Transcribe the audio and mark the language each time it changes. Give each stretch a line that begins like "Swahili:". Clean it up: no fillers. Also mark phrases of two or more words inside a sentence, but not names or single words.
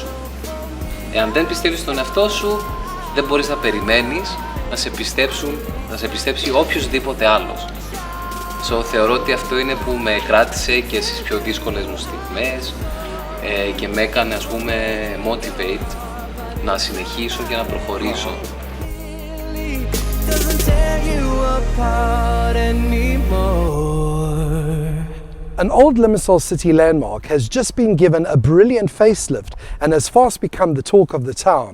Greek: Εάν δεν πιστεύεις στον εαυτό σου, δεν μπορείς να περιμένεις να σε πιστέψει οποιοσδήποτε άλλος. Θεωρώ ότι αυτό είναι που με κράτησε και στις πιο δύσκολες μου στιγμές και με έκανε ας πούμε motivate να συνεχίσω και να προχωρήσω.
English: An old Limassol city landmark has just been given a brilliant facelift and has fast become the talk of the town.